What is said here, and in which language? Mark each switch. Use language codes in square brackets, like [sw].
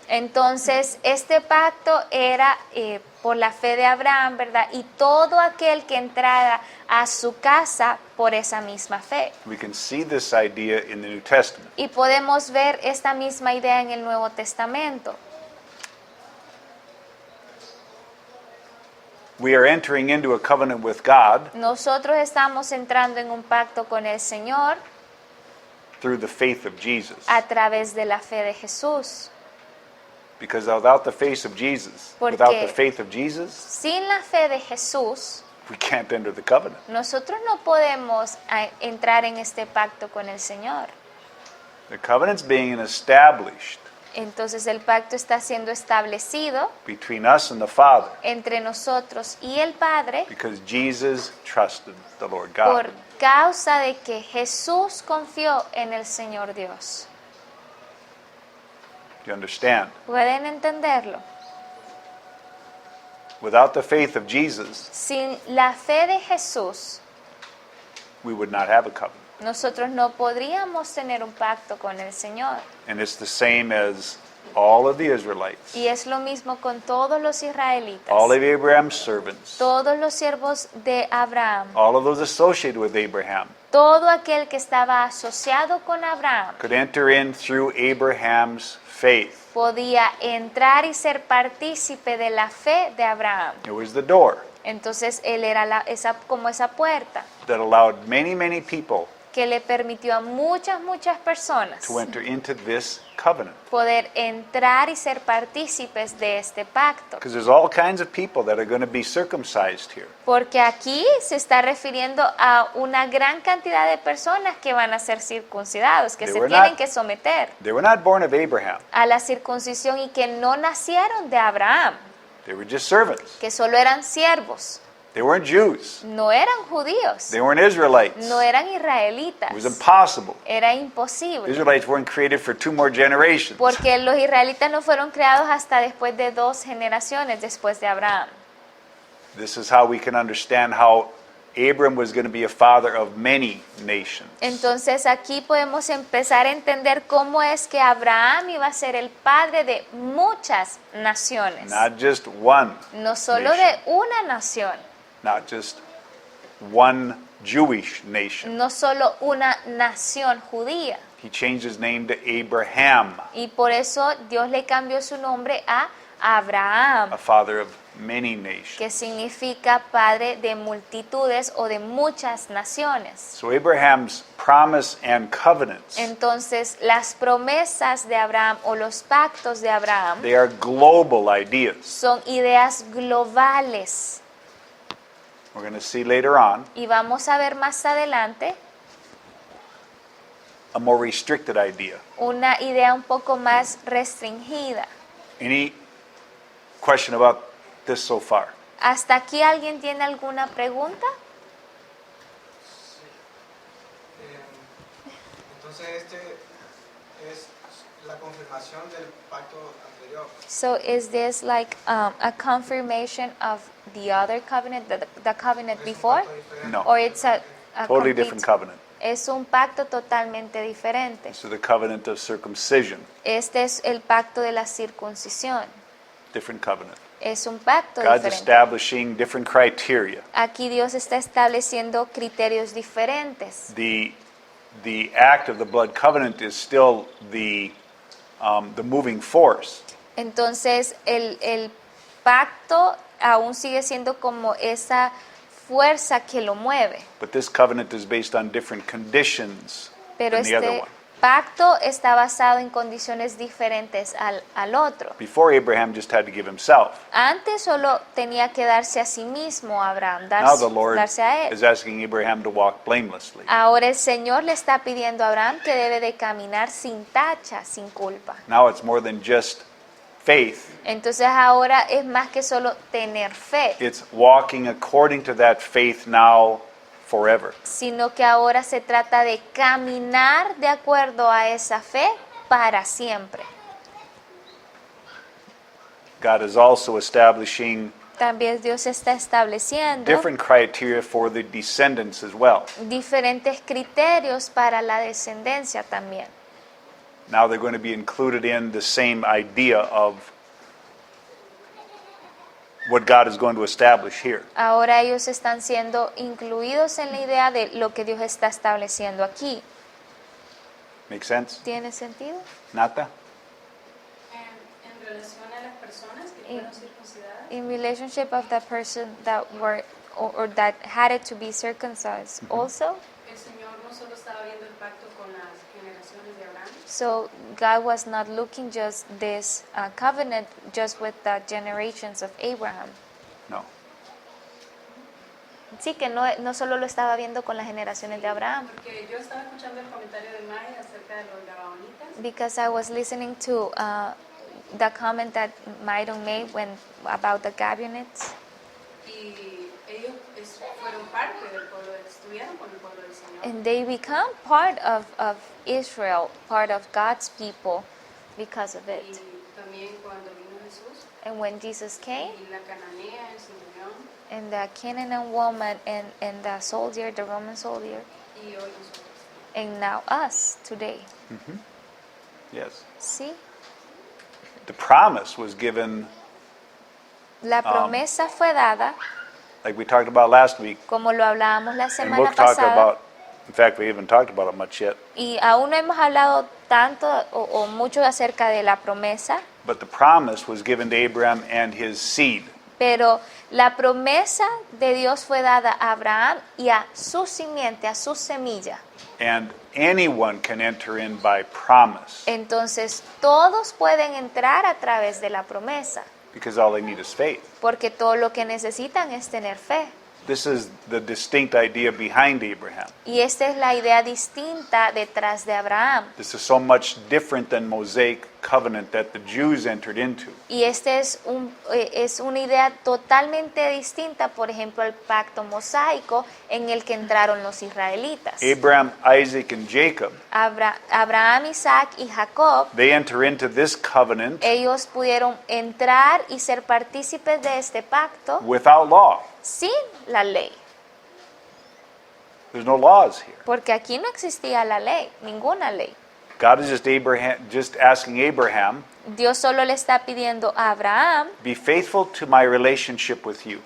[es] Entonces este pacto era por la fe de Abraham, ¿verdad? Y todo aquel que entrara a su casa por esa misma fe. [en] We can see this idea in the New Testament. [es] Y podemos ver esta misma idea en el Nuevo Testamento. [en] We are entering into a covenant with God [es] Nosotros estamos entrando en un pacto con el Señor [en] through the faith of Jesus. [es] a través de la fe de Jesús. [en] Because without the faith of Jesus, [es] Porque- [en] without the faith of Jesus, [es] Sin la fe de Jesús, [en] we can't enter the covenant. [es] nosotros no podemos entrar en este pacto con el Señor. [en] The covenant's being established [es] Entonces el pacto está siendo establecido [en] between us and the Father [es] entre nosotros y el Padre [en] because Jesus trusted the Lord [es] por [en] God. [es] causa de que Jesús confió en el Señor Dios. [en] Do you understand? [es] ¿Pueden entenderlo? [en] Without the faith of Jesus, [es] Sin la fe de Jesús, [en] we would not have a covenant. [es] nosotros no podríamos tener un pacto con el Señor. [en] And it's the same as all of the Israelites, [es] Y es lo mismo con todos los israelitas, [en] all of Abraham's servants, [es] todos los siervos de Abraham, [en] all of those associated with Abraham [es] todo aquel que estaba asociado con Abraham [en] could enter in through Abraham's faith. [es] podía entrar y ser partícipe de la fe de Abraham. [en] It was the door [es] Entonces él era como esa puerta [en] that allowed many, many people [es] que le permitió a muchas personas [en] to enter into this covenant. [es] poder entrar y ser partícipes de este pacto. [en] Because there's all kinds of people that are going to be circumcised here. [es] Porque aquí se está refiriendo a una gran cantidad de personas que van a ser circuncidados, que [en] They [es] se [en] were [es] tienen [en] not- [es] que someter [en] They were not born of Abraham. [es] a la circuncisión y que no nacieron de Abraham, [en] They were just servants. [es] que solo eran siervos, [en] They weren't Jews. [es] no eran judíos, [en] They weren't Israelites. [es] no eran [en] It [es] israelitas. [en] was impossible. [es] Era [en] The [es] imposible. [en] Israelites weren't created for 2 more generations. [es] Porque los israelitas no fueron creados hasta después de 2 generaciones después de Abraham. [en] This is how we can understand how Abram was going to be a father of many nations. [es] Entonces aquí podemos empezar a entender cómo es que Abraham iba a ser el padre de muchas naciones. [en] Not just one, [es] No solo [en] nation. [es] de una nación, [en] not just one Jewish nation. [es] no solo una nación judía. [en] He changed his name to Abraham, [es] Y por eso Dios le cambió su nombre a Abraham, [en] a father of many nations. [es] que significa padre de multitudes o de muchas naciones. [en] So Abraham's promise and covenants, [es] Entonces, las promesas de Abraham o los pactos de Abraham [en] they are global ideas. [es] son ideas globales. [en] We're going to see later on [es] Y vamos a ver más adelante [en] a more restricted idea. [es] una idea un poco más restringida. [en] Any question about this so far? [es] ¿Hasta aquí alguien tiene alguna pregunta? Entonces este es la confirmación del pacto anterior. [en] So is this like a confirmation of the other covenant, the covenant [es] Es un [en] before? [es] pacto diferente. No. [en] Or it's a Totally complete- different covenant. [es] Es un pacto totalmente diferente. [en] So the covenant of circumcision, [es] Este es el pacto de la circuncisión. [en] different covenant. [es] Es un pacto [en] God's [es] diferente. [en] establishing different criteria. [es] Aquí Dios está estableciendo criterios diferentes. [en] The act of the blood covenant is still the moving force. [es] Entonces el pacto aún sigue siendo como esa fuerza que lo mueve. [en] But this covenant is based on different conditions [es] Pero [en] than the other [es] este [en] one. [es] pacto está basado en condiciones diferentes al otro. [en] Before, Abraham just had to give himself. [es] Antes solo tenía que darse a sí mismo Abraham, [en] Now the Lord [es] darse a él. [en] is asking Abraham to walk blamelessly. [es] Ahora el Señor le está pidiendo a Abraham que debe de caminar sin tacha, sin culpa. [en] Now it's more than just faith. [es] Entonces ahora es más que solo tener fe, [en] It's walking according to that faith now forever. [es] sino que ahora se trata de caminar de acuerdo a esa fe para siempre. [en] God is also establishing [es] También Dios está estableciendo [en] different criteria for the descendants as well. [es] diferentes criterios para la descendencia también. [en] Now they're going to be included in the same idea of what God is going to establish here. [es] Ahora ellos están siendo incluidos en la idea de lo que Dios está estableciendo aquí. [en] Make sense? [es] ¿Tiene sentido? Nata? En relación a las personas que fueron circuncidadas, [en] In relationship of the person that were or that had it to be circumcised also. [es] el Señor no solo estaba viendo el pacto con las generaciones de Abraham, [en] So God was not looking just this covenant just with the generations of Abraham. No. [es] Sí, que no solo lo estaba viendo con las generaciones de Abraham. porque yo estaba escuchando el comentario de Maya acerca de los gabaonitas [en] Because I was listening to the comment that Maidon made about the Gabionites. [es] y ellos fueron parte del pueblo, estuvieron con el pueblo del Señor. [en] And they become part of Israel, part of God's people because of [es] Y [en] it. [es] también cuando vino Jesús [en] And when Jesus came, [es] y la cananea en Simeón [en] and the Canaan woman and the soldier, the Roman soldier, [es] y hoy nosotros. [en] and now us today. Yes. [es] ¿Sí? [en] The promise was given, [es] La promesa fue dada, [en] like we talked about last week, [es] como lo hablábamos la [en] and [es] semana [en] we'll talk [es] pasada, [en] about, in fact, we haven't talked about it much yet, [es] y aún no hemos hablado tanto o mucho acerca de la promesa, [en] but the promise was given to Abraham and his seed. [es] pero la promesa de Dios fue dada a Abraham y a su simiente, a su semilla. [en] And anyone can enter in by promise [es] Entonces todos pueden entrar a través de la promesa, [en] because all they need is faith. [es] porque todo lo que necesitan es tener fe. [en] This is the distinct idea behind Abraham. [es] Y esta es la idea distinta detrás de Abraham. [en] This is so much different than Mosaic covenant that the Jews entered into. [es] Y este es una idea totalmente distinta, por ejemplo, al pacto mosaico en el que entraron los israelitas. [en] Abraham, Isaac, and Jacob, [es] Abraham, Isaac y Jacob, [en] they enter into this covenant [es] ellos pudieron entrar y ser partícipes de este pacto [en] without law. [es] sin la ley, [en] There's no laws here. [es] porque aquí no existía la ley, ninguna ley. [en] God is just asking Abraham, [es] Dios solo le está pidiendo a Abraham, [en] be faithful to my relationship with you.